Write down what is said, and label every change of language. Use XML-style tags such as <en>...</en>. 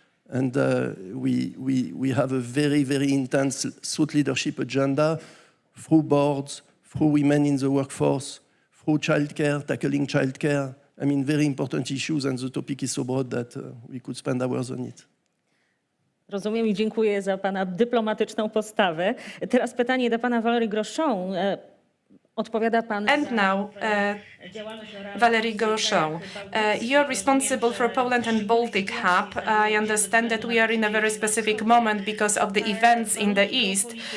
<en>And we have a very, very intense thought leadership agenda through boards, through women in the workforce, through childcare, tackling childcare. I mean, very important issues, and the topic is so broad that we could spend hours on it.</en> <pl>Rozumiem i dziękuję za pana dyplomatyczną postawę. Teraz pytanie do pana Valérie Groschon. Odpowiada pan</pl> <en>And now, Valérie Groschon, you're responsible for Poland and Baltic Hub. I understand that we are in a very specific moment because of the events in the East.</en>